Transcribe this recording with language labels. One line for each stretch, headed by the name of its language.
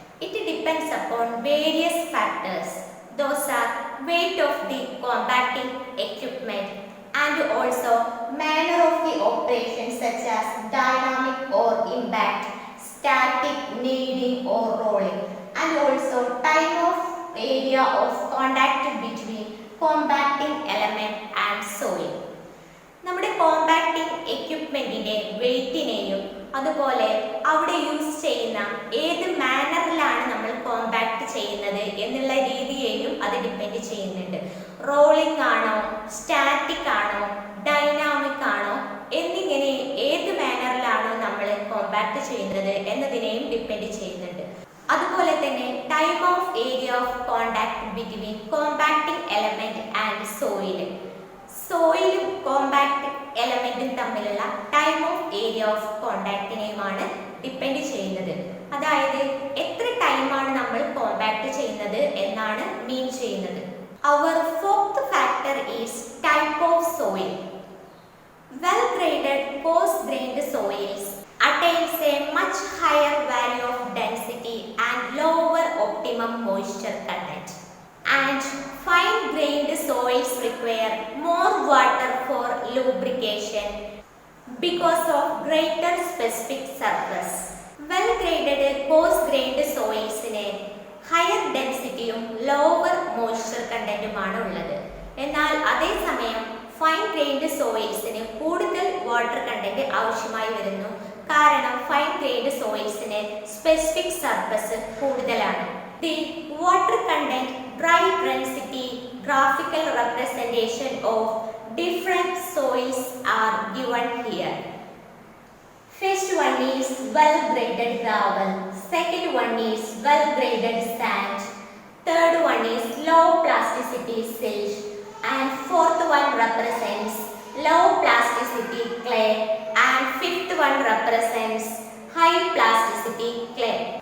English: It depends upon various factors. Those are weight of the compacting equipment and also manner of the operation such as dynamic or impact, static, kneading or rolling, and also time of area of contact between compacting element and soil.
Malayalam: നമ്മുടെ compacting എക്യുപ്മെന്റിന്റെ വെയിറ്റിനെയും അതുപോലെ അവിടെ use ചെയ്യുന്ന ഏത് മാനറിലാണ് നമ്മൾ compact ചെയ്യുന്നത് എന്നുള്ള രീതിയെയും അത് depend ചെയ്യുന്നുണ്ട്. റോളിംഗ് ആണോ, സ്റ്റാറ്റിക് ആണോ, ഡൈനാമിക് ആണോ എന്നിങ്ങനെ ഏത് മാനറിലാണോ നമ്മൾ കോമ്പാക്ട് ചെയ്യുന്നത് എന്നതിനെയും ഡിപ്പെൻഡ് ചെയ്യുന്നുണ്ട്.
English: അതുപോലെ തന്നെ time of area of contact between compacting element and soil.
Malayalam: സോയിലും compact എലമെന്റും തമ്മിലുള്ള time of area of കോണ്ടാക്റ്റിനെയുമാണ് depend ചെയ്യുന്നത്. അതായത് എത്ര ടൈമാണ് നമ്മൾ കോമ്പാക്ട് ചെയ്യുന്നത് എന്നാണ് മീൻ ചെയ്യുന്നത്.
English: Our fourth factor is type of soil. Well graded coarse grained soils attains a much higher value of density and lower optimum moisture content. And fine-grained soils require more water for lubrication because of greater specific surface.
Malayalam: Well-graded, coarse-grained soilsine higher densityയും lower moisture contentുമാണ് ഉള്ളത്. എന്നാൽ അതേസമയം fine-grained soilsine കൂടുതൽ water content ആവശ്യമായി വരുന്നു. കാരണം fine-grained soilsine specific surface കൂടുതലാണ്.
English: The water content, dry density, graphical representation of different soils are given here. First one is well-graded gravel, second one is well-graded sand, third one is low plasticity silt, and fourth one represents low plasticity clay, and fifth one represents high plasticity clay.